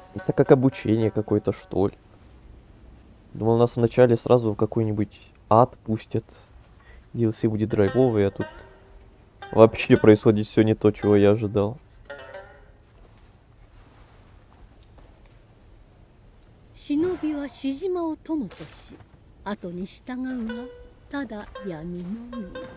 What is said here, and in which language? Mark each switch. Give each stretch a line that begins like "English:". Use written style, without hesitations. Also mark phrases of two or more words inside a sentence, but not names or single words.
Russian: Это как обучение какое-то, что ли. Думал, нас вначале сразу в какой-нибудь ад пустят. DLC будет драйвовый, а тут вообще происходит все не то, чего я ожидал.
Japanese: 忍びはしじまを友とし、後に従うはただ闇のみ。